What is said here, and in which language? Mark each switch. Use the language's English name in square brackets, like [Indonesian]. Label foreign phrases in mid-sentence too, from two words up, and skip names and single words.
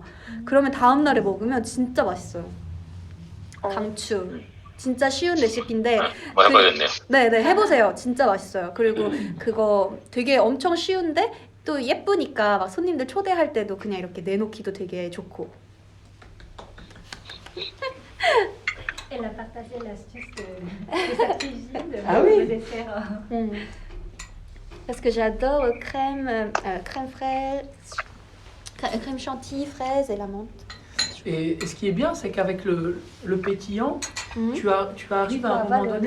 [Korean] 그러면 다음날에 먹으면 진짜 맛있어요. 강추. 진짜 쉬운 레시피인데 뭐 해봐야겠네요. 네네 해보세요. 진짜 맛있어요. 그리고 그거 되게 엄청 쉬운데 또 예쁘니까 막 손님들 초대할 때도 그냥 이렇게 내놓기도 되게 좋고. [French] Elle a partagé l'astuce de sa cuisine, de Ah oui. le dessert. Parce que j'adore crème fraîche crème chantilly, fraise et la menthe. Et ce qui est bien, c'est qu'avec le pétillant, tu arrives à un moment donné